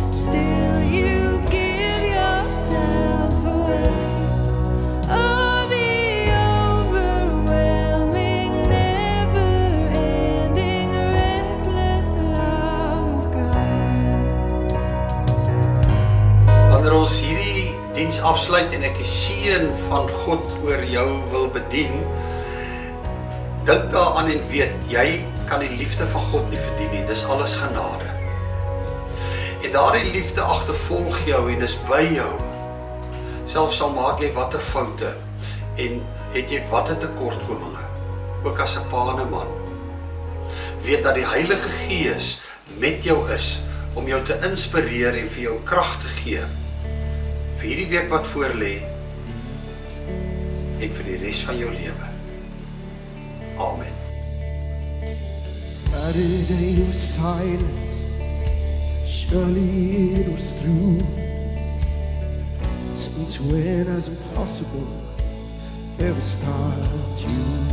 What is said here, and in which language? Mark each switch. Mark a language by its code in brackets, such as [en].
[en] Still, you give yourself away. Oh, the overwhelming, never-ending, reckless love of God. [af] Wanneer ons hierdie diens afsluit en ek die seën van God oor jou wil bedien, dink daaraan en weet, jy kan die liefde van God nie verdien nie, dis alles genade. En daardie liefde agtervolg jou en is by jou. Selfs al maak jy watter foute en het jy watter tekortkominge, ook as 'n pa en 'n man. Weet dat die Heilige Gees met jou is om jou te inspireer en vir jou krag te gee vir hierdie week wat voor lê en vir die res van jou lewe. Amen. [en] Saturday was silent, surely it was through. Since when has impossible ever started you?